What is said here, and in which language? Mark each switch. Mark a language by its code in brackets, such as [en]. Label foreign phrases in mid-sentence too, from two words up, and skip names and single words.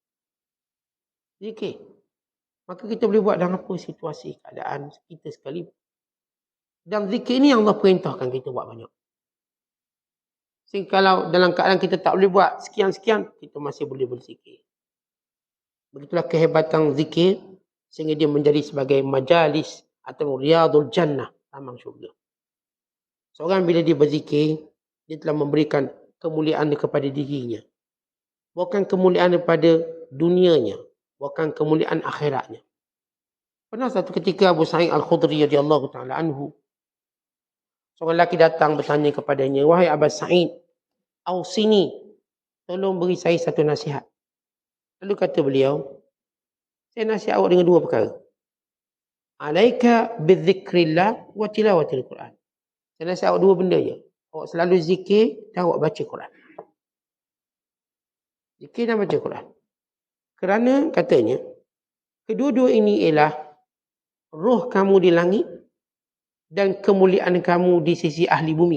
[ms] Maka kita boleh buat dalam apa situasi, keadaan kita sekali. Dan zikir ni yang Allah perintahkan kita buat banyak. Sehingga kalau dalam keadaan kita tak boleh buat sekian-sekian, kita masih boleh berzikir. Begitulah kehebatan zikir. Sehingga dia menjadi sebagai majalis atau [ar] رياض الجنة, [ms] taman syurga. Seorang bila dia berzikir, dia telah memberikan kemuliaan kepada dirinya. Bukan kemuliaan kepada dunianya, bukan kemuliaan akhiratnya. Pernah satu ketika Abu Sa'id Al-Khudri [ar] رضي الله تعالى عنه, [ms] seorang lelaki datang bertanya kepadanya, wahai Abu Sa'id, ausini, tolong beri saya satu nasihat. Lalu kata beliau, saya nasihat awak dengan dua perkara. [ar] عليك بذكر الله وتلاوة القرآن. [ms] Saya nasihat awak dua benda je. Awak selalu zikir dan awak baca Quran. Zikir dan baca Quran. Kerana katanya, kedua-dua ini ialah roh kamu di langit dan kemuliaan kamu di sisi ahli bumi.